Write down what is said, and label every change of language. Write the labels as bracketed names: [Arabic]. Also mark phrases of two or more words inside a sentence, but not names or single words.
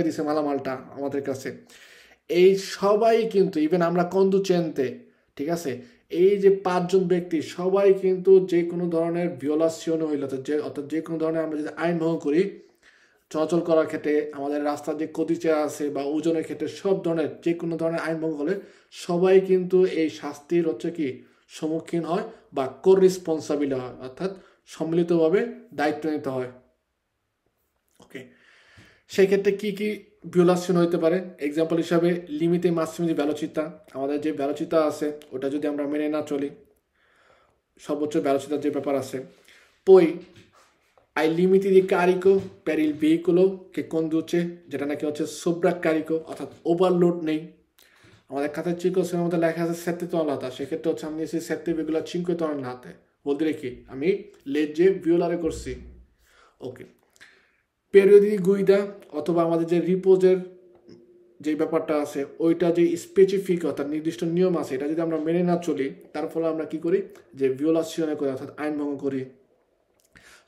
[Bangla] দিছে মালামালটা আমাদের কাছে, এই সবাই কিন্তু ইভেন আমরা কন্ডুচেন্তে, ঠিক আছে, এই যে পাঁচজন ব্যক্তি সবাই কিন্তু যে কোনো ধরনের ভিওলাসিওন হইল অর্থাৎ যে কোনো ধরনের আমরা যদি আইন ভঙ্গ করি চলাচল করার ক্ষেত্রে আমাদের রাস্তার যে কতিচা আছে বা ওজনের ক্ষেত্রে সব ধরনের যে কোনো ধরনের আইন ভঙ্গ হলে সবাই কিন্তু এই শাস্তির হচ্ছে কি সম্মুখীন হয় বা কোর রেসপন্সাবিল হয়, অর্থাৎ সম্মিলিতভাবে দায়িত্ব নিতে হয়। ওকে, সেই ক্ষেত্রে কি কি ভিওলাসিওন হইতে পারে? এক্সাম্পল হিসাবে [Italian] limite massimi [Bangla] যে ভ্যালোচিতা, আমাদের যে ভ্যালোচিতা আছে ওটা যদি আমরা মেনে না চলি, সর্বোচ্চ ভ্যালোচিতার যে ব্যাপার আছে, পই [Italian] ai limiti di carico per il veicolo che conduce, [Bangla] যেটা নাকি হচ্ছে সোব্রাকারিকো অর্থাৎ ওভারলোড নেই। আমাদের খাতার চিকোসের মধ্যে লেখা আছে 7 tonnellata, সেক্ষেত্রে হচ্ছে আমি নিয়েছি 7,5 tonnellate, বলতে রেখি আমি লেজে ভিওলারে করছি। ওকে, [Italian] periodi guida [Bangla] অথবা আমাদের যে রিপোজের যে ব্যাপারটা আছে ওইটা যে স্পেসিফিক অর্থাৎ নির্দিষ্ট নিয়ম আছে এটা যদি আমরা মেনে না চলি তার ফলে আমরা কি করি যে ভিওলাসিওনে করি অর্থাৎ আইন ভঙ্গ করি।